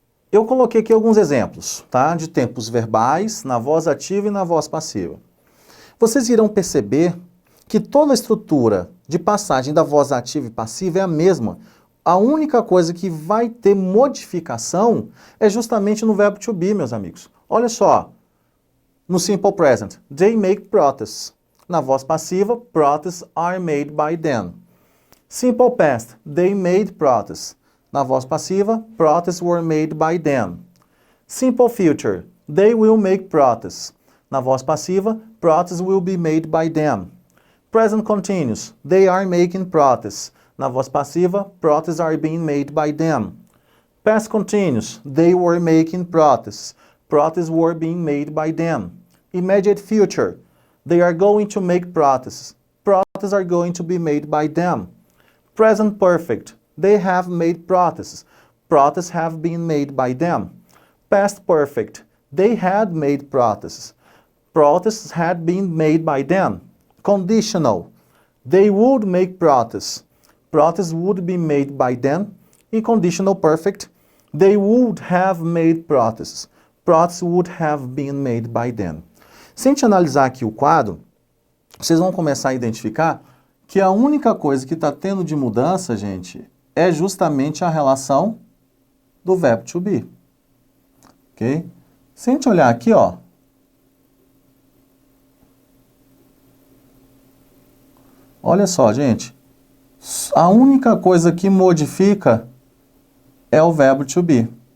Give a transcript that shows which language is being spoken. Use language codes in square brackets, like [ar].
[pt] Eu coloquei aqui alguns exemplos, tá? De tempos verbais na voz ativa e na voz passiva. Vocês irão perceber que toda a estrutura de passagem da voz ativa e passiva é a mesma. A única coisa que vai ter modificação é justamente no verbo to be, meus amigos. Olha só, no simple present, [en] they make protests. [pt] Na voz passiva, [en] protests are made by them. Simple past, they made protests. [pt] Na voz passiva, [en] protests were made by them. Simple future, they will make protests. [pt] Na voz passiva, [en] protests will be made by them. Present continuous, they are making protests. [pt] Na voz passiva, [en] protests are being made by them. Past continuous, they were making protests. Protests were being made by them. Immediate future, they are going to make protests. Protests are going to be made by them. Present perfect, they have made protests. Protests have been made by them. Past perfect, they had made protests. Protests had been made by them. Conditional, they would make protests. Protests would be made by them. E conditional perfect, they would have made protests. Protests would have been made by them. [pt] Se a gente analisar aqui o quadro, vocês vão começar a identificar que a única coisa que está tendo de mudança, gente, é justamente a relação do verbo to be. Ok? Se a gente olhar aqui, ó, olha só, gente, a única coisa que modifica é o verbo to be.